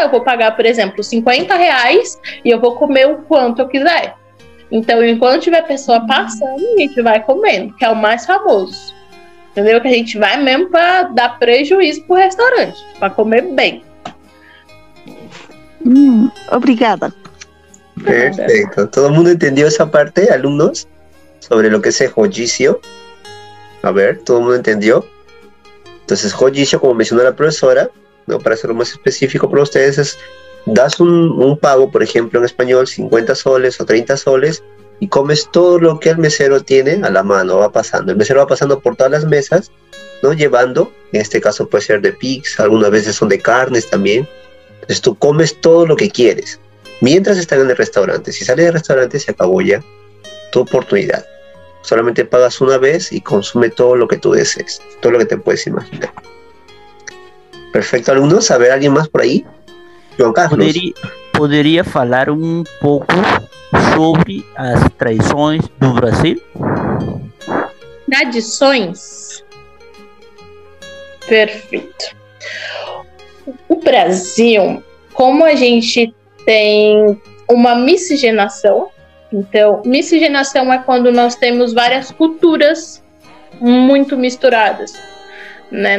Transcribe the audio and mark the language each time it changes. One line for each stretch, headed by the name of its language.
Portuguese: Eu vou pagar, por exemplo, 50 reais e eu vou comer o quanto eu quiser. Então, enquanto tiver pessoa passando, a gente vai comendo, que é o mais famoso. Entendeu? Que a gente vai mesmo para dar prejuízo pro restaurante, para comer bem. Obrigada.
Spanish: Perfecto. ¿Todo el mundo entendió esa parte, alumnos? Sobre lo que es el rodízio. A ver, ¿todo el mundo entendió? Entonces, rodízio, como mencionó la profesora, ¿no? Para hacerlo más específico para ustedes, es das un pago, por ejemplo, en español, 50 soles o 30 soles, y comes todo lo que el mesero tiene a la mano, va pasando. El mesero va pasando por todas las mesas, ¿no? Llevando, en este caso puede ser de pizza, algunas veces son de carnes también. Entonces tú comes todo lo que quieres, mientras están en el restaurante. Si sales del restaurante, se acabó ya tu oportunidad. Solamente pagas una vez y consume todo lo que tú desees, todo lo que te puedes imaginar. Perfecto, alumnos. A ver, ¿alguien más por ahí? João Carlos.
Portuguese: Poderia falar pouco sobre as tradições do Brasil? Tradições? Perfeito. O Brasil, como a gente tem uma miscigenação, então, miscigenação é quando nós temos várias culturas muito misturadas, né?